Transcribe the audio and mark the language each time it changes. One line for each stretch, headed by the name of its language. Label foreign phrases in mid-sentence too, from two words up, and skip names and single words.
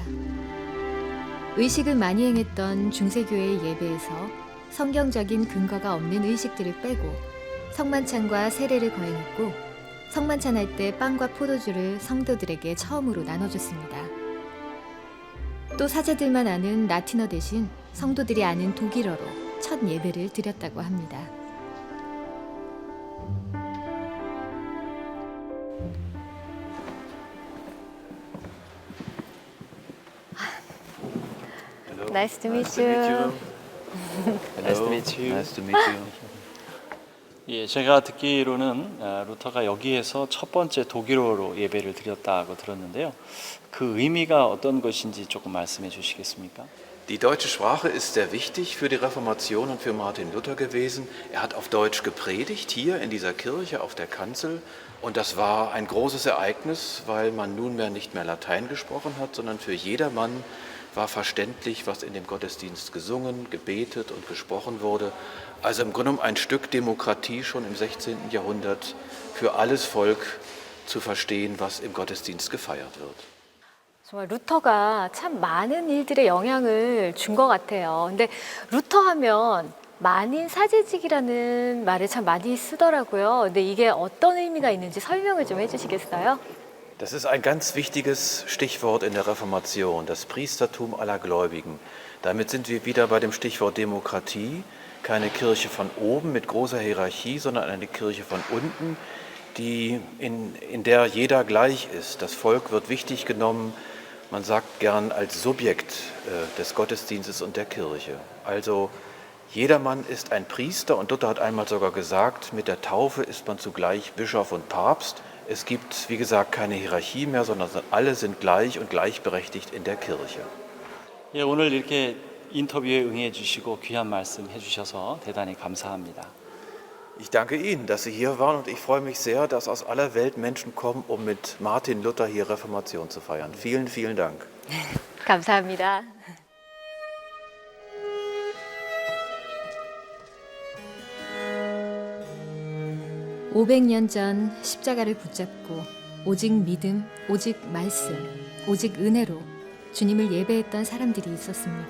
Korean: 의식을 많이 행했던 중세교회의 예배에서 성경적인 근거가 없는 의식들을 빼고 성만찬과 세례를 거행했고 성만찬할 때 빵과 포도주를 성도들에게 처음으로 나눠줬습니다. 또 사제들만 아는 라틴어 대신 성도들이 아는 독일어로 첫 예배를 드렸다고 합니다.
English: Nice to meet you. Nice to meet you. Nice to meet you.
Korean: 예, 제가 듣기로는 루터가 여기에서 첫 번째 독일어로 예배를 드렸다고 들었는데요. 그 의미가 어떤 것인지 조금 말씀해 주시겠습니까?
German: Die deutsche Sprache ist sehr wichtig für die Reformation und für Martin Luther gewesen. Er hat auf Deutsch gepredigt, hier in dieser Kirche auf der Kanzel. Und das war ein großes Ereignis, weil man nunmehr nicht mehr Latein gesprochen hat, sondern für jedermann war verständlich, was in dem Gottesdienst gesungen, gebetet und gesprochen wurde. Also im Grunde ein Stück Demokratie schon im 16. Jahrhundert für alles Volk zu verstehen, was im Gottesdienst gefeiert wird.
Korean: 정말 루터가 참 많은 일들에 영향을 준 것 같아요. 근데 루터 하면 만인 사제직이라는 말을 참 많이 쓰더라고요. 근데 이게 어떤 의미가 있는지 설명을 좀 해주시겠어요?
German: Das ist ein ganz wichtiges Stichwort in der Reformation, das Priestertum aller Gläubigen. Damit sind wir wieder bei dem Stichwort Demokratie, keine Kirche von oben mit großer Hierarchie, sondern eine Kirche von unten, in der jeder gleich ist. Das Volk wird wichtig genommen, man sagt gern als Subjekt des Gottesdienstes und der Kirche. Also jedermann ist ein Priester und Luther hat einmal sogar gesagt, mit der Taufe ist man zugleich Bischof und Papst. Es gibt, wie gesagt, keine Hierarchie mehr, sondern alle sind gleich und gleichberechtigt in der Kirche.
Korean: 예, 오늘 이렇게 인터뷰에 응해 주시고 귀한 말씀 해 주셔서 대단히 감사합니다.
German: Ich danke Ihnen, dass Sie hier waren und ich freue mich sehr, dass aus aller Welt Menschen kommen, um mit Martin Luther hier Reformation zu feiern. Vielen, vielen Dank.
Korean: 감사합니다. (500년) 전 십자가를 붙잡고 오직 믿음, 오직 말씀, 오직 은혜로 주님을 예배했던 사람들이 있었습니다.